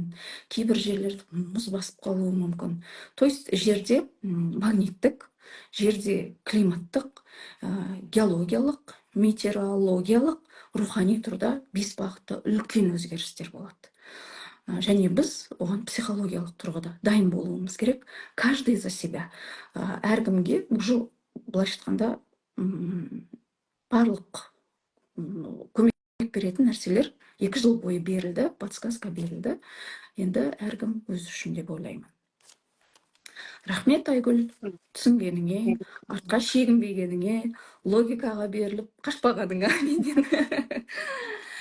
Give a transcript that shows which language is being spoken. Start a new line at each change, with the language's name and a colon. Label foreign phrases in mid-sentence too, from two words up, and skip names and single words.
Kazakh: Кейбір жерлерде мұз басып қалуы мүмкін.
Russian: То есть
Kazakh: жерде магниттік, жерде климаттық, геологиялық, метеорологиялық, рухани тұрда 5 бағытта үлкен өзгерістер болады. Және біз оған психологиялық тұрғыда дайын болуымыз керек.
Russian: Каждый за себя.
Kazakh: Әркімге уже былайша айтқанда барлық көмек беретін нәрселер 2 жыл бойы берілді, подсказка берілді. Енді әркім өзі үшін деп ойлаймын. Рахмет, Айгүл, түсінгеніңе, артқа шегінбегеніңе, логикаға беріліп қашпағаныңа менен.